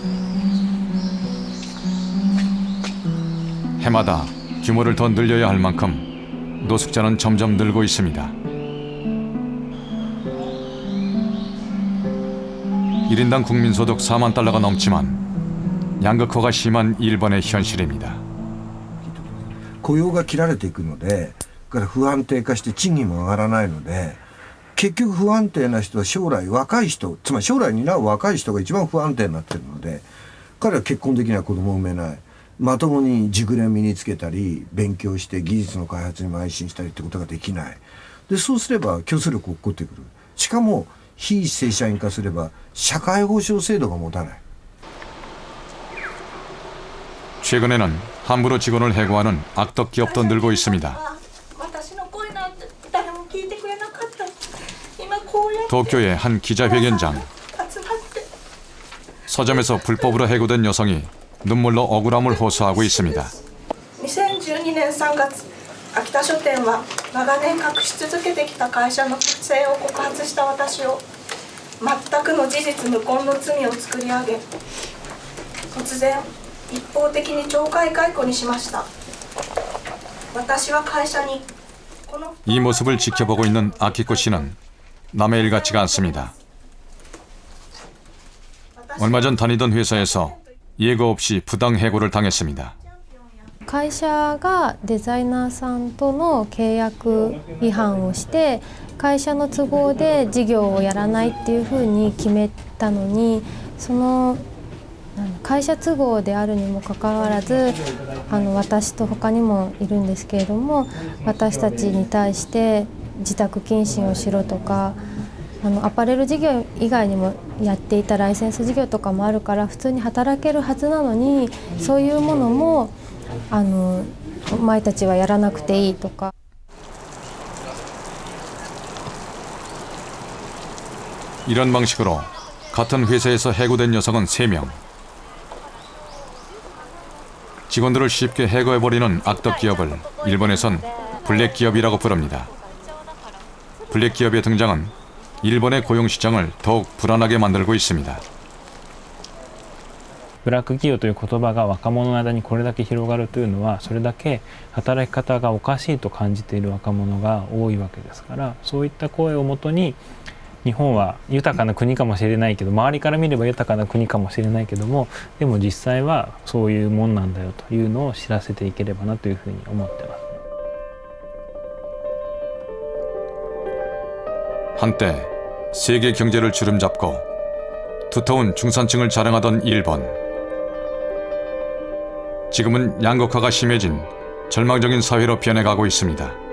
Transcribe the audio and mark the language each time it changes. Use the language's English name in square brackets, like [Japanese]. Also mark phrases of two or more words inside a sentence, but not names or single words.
[Korean] 해마다 규모를 더 늘려야 할 만큼 노숙자는 점점 늘고 있습니다. 1인당 국민소득 4만 달러가 넘지만 양극화가 심한 일본의 현실입니다. [Japanese] 雇用が切られていくので、から不安定化して賃金も上がらないので、結局不安定な人は将来若い人、つまり将来担う若い人が一番不安定になっているので、彼は結婚できない、子供を産めない。まともに熟練身につけたり勉強して技術の開発に邁進したりってことができない。でそうすれば競争力が起こってくる。しかも非正社員化すれば社会保障制度が持たない。 [Korean] 최근에는 함부로 직원을 해고하는 악덕 기업도 늘고 있습니다. [Japanese] 私の声なんて誰も聞いてくれなかった。今こうやって [Korean] 도쿄의 한 기자회견장. [Japanese] 集まって [Korean] 서점에서 불법으로 해고된 여성이 눈물로 억울함을 호소하고 있습니다. [Japanese] 2012 年3月秋田書店は長年隠し続けてきた会社の不正を告発した私を全くの事実無根の罪を作り上げ突然一方的に懲戒解雇にしました。私は会社にこの [Korean] 이 모습을 지켜보고 있는 아키코 씨는 남의 일 같지가 않습니다. 얼마 전 다니던 회사에서 예고 없이 부당 해고를 당했습니다. [Japanese] 会社がデザイナーさんとの契約違反をして会社の都合で事業をやらないっていうふうに決めたのにその会社都合であるにもかかわらず私と他にもいるんですけれども私たちに対して自宅謹慎をしろとかアパレル事業以外にもやっていたライセンス事業とかもあるから普通に働けるはずなのにそういうものもお前たちはやらなくていいとか。 [Korean] 이런 방식으로 같은 회사에서 해고된 여성은 3명. 직원들을 쉽게 해고해버리는 악덕 기업을 일본에선 블랙 기업이라고 부릅니다. 블랙 기업의 등장은 일본의 고용 시장을 더욱 불안하게 만들고 있습니다. [Japanese] ブラック企業という言葉が若者の間にこれだけ広がるというのはそれだけ働き方がおかしいと感じている若者が多いわけですからそういった声をもとに日本は豊かな国かもしれないけど周りから見れば豊かな国かもしれないけどもでも実際はそういうもんなんだよというのを知らせていければなというふうに思ってます。 [Korean] 한때 세계 경제를 주름잡고 두터운 중산층을 자랑하던 일본. 지금은 양극화가 심해진 절망적인 사회로 변해가고 있습니다.